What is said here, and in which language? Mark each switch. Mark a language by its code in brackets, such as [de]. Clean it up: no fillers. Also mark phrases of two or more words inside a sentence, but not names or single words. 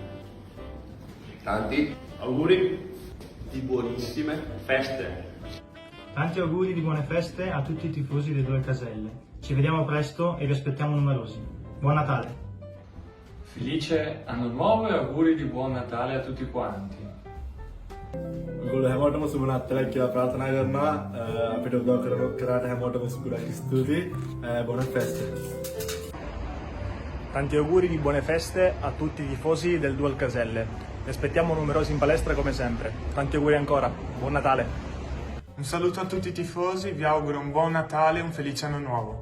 [it] Tanti auguri di buonissime feste. Tanti auguri di buone feste a tutti i tifosi delle due caselle. Ci vediamo presto e vi aspettiamo numerosi. Buon Natale! Felice anno nuovo e auguri di buon Natale a tutti quanti. [si] Gol හැමෝටම සුබ නත්තලක් කියලා ප්‍රාර්ථනා කරනවා අපිට උදව් කරාට හැමෝටම සුබයක් ස්තුතියි [it] buone feste. Tanti auguri di buone feste a tutti i tifosi del Dual Caselle. Vi aspettiamo numerosi in palestra come sempre. Tanti auguri ancora. Buon Natale! Un saluto a tutti i tifosi, vi auguro un buon Natale e un felice anno nuovo.